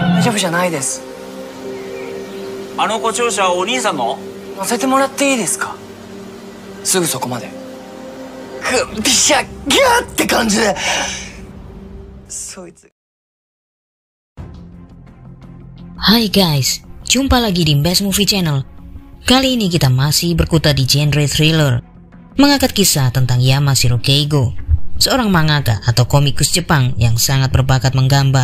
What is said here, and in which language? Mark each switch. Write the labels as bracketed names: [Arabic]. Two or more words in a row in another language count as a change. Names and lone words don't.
[Japanese] 夫じゃないです。あの故障車はお兄さんの？乗せてもらっていいですか？すぐそこまで。グッピシャギャーって感じで。そいつ。 [Indonesian] Hai guys, jumpa lagi di Best Movie Channel. Kali ini kita masih berkutat di genre thriller, mengangkat kisah tentang Yamashiro Keigo, seorang mangaka atau komikus Jepang yang sangat berbakat menggambar.